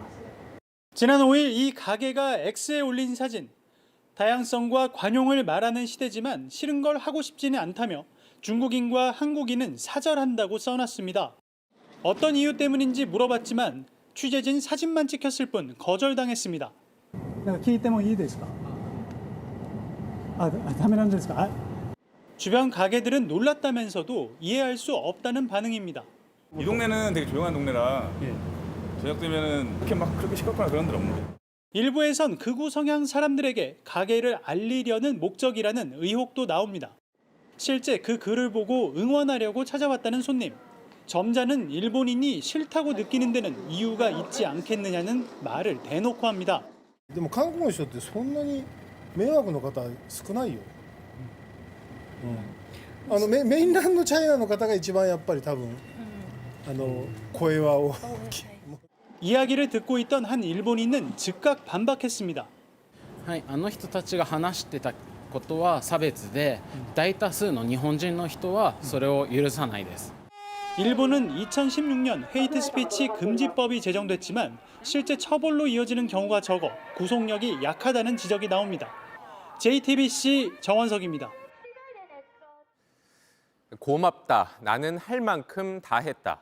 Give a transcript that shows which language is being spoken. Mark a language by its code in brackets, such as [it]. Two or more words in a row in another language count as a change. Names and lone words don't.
[ko] 지난 5일 이 가게가 X에 올린 사진. 다양성과 관용을 말하는 시대지만 싫은 걸 하고 싶지는 않다며 중국인과 한국인은 사절한다고 써놨습니다. 어떤 이유 때문인지 물어봤지만 취재진 사진만 찍혔을 뿐 거절당했습니다. [ja] 聞いてもいいですか? ダメなんですか? [ko] 주변 가게들은 놀랐다면서도 이해할 수 없다는 반응입니다. 이 동네는 되게 조용한 동네라 저녁 되면은 그렇게 시끄럽거나 그런 데 없는데. 일부에선 극우 성향 사람들에게 가게를 알리려는 목적이라는 의혹도 나옵니다. 실제 그 글을 보고 응원하려고 찾아왔다는 손님. 점자는 일본인이 싫다고 느끼는 데는 이유가 있지 않겠느냐는 말을 대놓고 합니다. [ja] でも韓国の人ってそんなに迷惑の方少ないよ。メインランドチャイナの方が一番やっぱり多分声は大きい。 [ko] 이야기를 듣고 있던 한 일본인은 즉각 반박했습니다. [ja] はい、あの人たちが話してたことは差別で、大多数の日本人の人はそれを許さないです。 [ko] 일본은 2016년 헤이트 스피치 금지법이 제정됐지만 실제 처벌로 이어지는 경우가 적어 구속력이 약하다는 지적이 나옵니다. JTBC 정원석입니다. 고맙다. 나는 할 만큼 다 했다.